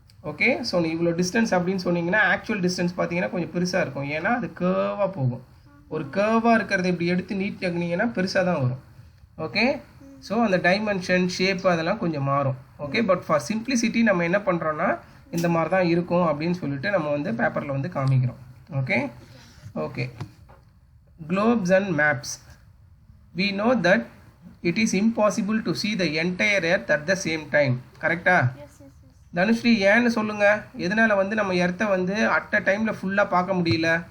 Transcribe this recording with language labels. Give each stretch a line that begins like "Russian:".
Tamil: Okay, so இவ்வளோ distance அப்படின்னு சொன்னீங்கன்னா ஆக்சுவல் டிஸ்டன்ஸ் பார்த்தீங்கன்னா கொஞ்சம் பெருசாக இருக்கும், ஏன்னா அது கர்வாக போகும். ஒரு கர்வாக இருக்கிறத இப்படி எடுத்து நீட் ஆக்குனீங்கன்னா பெருசாக தான் வரும். ஓகே, ஸோ அந்த டைமென்ஷன், ஷேப்பு அதெல்லாம் கொஞ்சம் மாறும். ஓகே, பட் ஃபார் சிம்பிளிசிட்டி நம்ம என்ன பண்ணுறோன்னா இந்த மாதிரி தான் இருக்கும் அப்படின்னு சொல்லிட்டு நம்ம வந்து பேப்பரில் வந்து காமிக்கிறோம்.
English: Okay okay globes and maps. We know that it is impossible to see the entire earth at the same time.
Tamil: கரெக்டா? தனுஸ்ரீ ஏன்னு சொல்லுங்க, எதனால வந்து நம்ம எர்த்தை வந்து அட் அ டைம்ல ஃபுல்லா பார்க்க முடியல?